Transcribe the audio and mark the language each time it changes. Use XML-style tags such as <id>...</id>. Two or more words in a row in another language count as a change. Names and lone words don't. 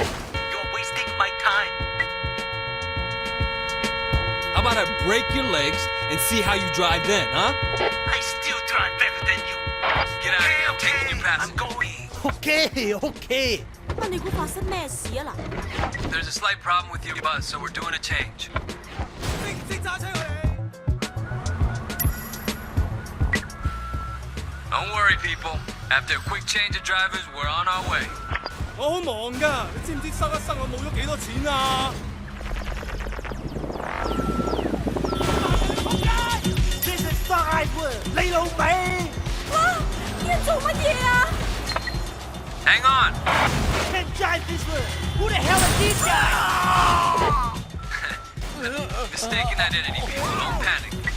<en>You're wasting my time. How about I break your legs and see how you drive then, huh? I still drive better than you. Get out of here, I'm taking your I'm passenger. going.</en> <yue>Okay. 那你估發生咩事啊嗱？</yue> <en>There's a slight problem with your bus, so we're doing a change. Don't worry, people. After a quick change of drivers, we're on our way.</en> <yue>我好忙㗎，你知唔知塞一塞我冇咗幾多錢啊？</yue> <en>This is</en> <yue>快活，你老味！哇！你做乜嘢啊</yue> <en>Hang on. ？Can't drive this way. Who the hell are these guys? Mistaken identity, people. Don't panic.</en>